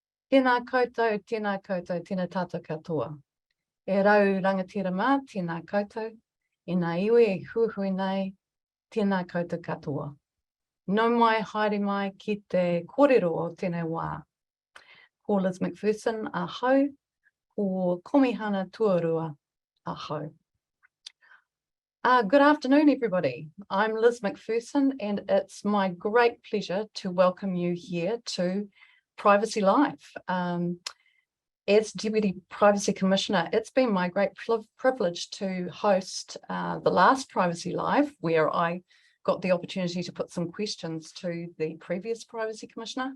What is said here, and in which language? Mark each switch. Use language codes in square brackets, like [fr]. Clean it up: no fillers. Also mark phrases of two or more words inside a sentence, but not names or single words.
[mi] Tēnā koutou, tēnā tātou katoa. E rau rangatira mā, tēnā koutou, e nā iwi e huhui nei, tēnā koutou katoa. Nau mai, haere mai ki te kōrero o tēnei wā. Ko Liz MacPherson, ahau, ko Komihana Tuarua, ahau. [en] Good afternoon, everybody. I'm Liz MacPherson, and it's my great pleasure to welcome you here to PrivacyLive. As Deputy Privacy Commissioner, it's been my great privilege to host the last PrivacyLive, where I got the opportunity to put some questions to the previous Privacy Commissioner.